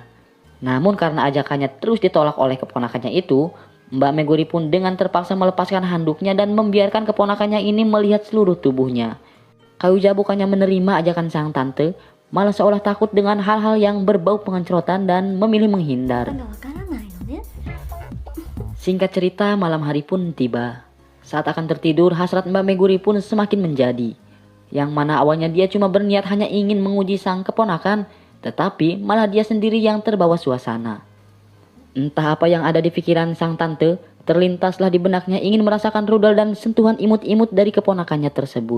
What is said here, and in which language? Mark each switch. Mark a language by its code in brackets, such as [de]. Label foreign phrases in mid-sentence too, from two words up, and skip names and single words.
[id] Namun karena ajakannya terus ditolak oleh keponakannya itu, Mbak Meguri pun dengan terpaksa melepaskan handuknya dan membiarkan keponakannya ini melihat seluruh tubuhnya. Kayuza bukannya menerima ajakan sang tante, malah seolah takut dengan hal-hal yang berbau pengencrotan dan memilih menghindar. [ja] がわからないのね。 [id] Singkat cerita, malam hari pun tiba. Saat akan tertidur, hasrat Mbak Meguri pun semakin menjadi. Yang mana awalnya dia cuma berniat hanya ingin menguji sang keponakan, tetapi malah dia sendiri yang terbawa suasana. Entah apa yang ada di pikiran sang tante, terlintaslah di benaknya ingin merasakan rudal dan sentuhan imut-imut dari keponakannya tersebut.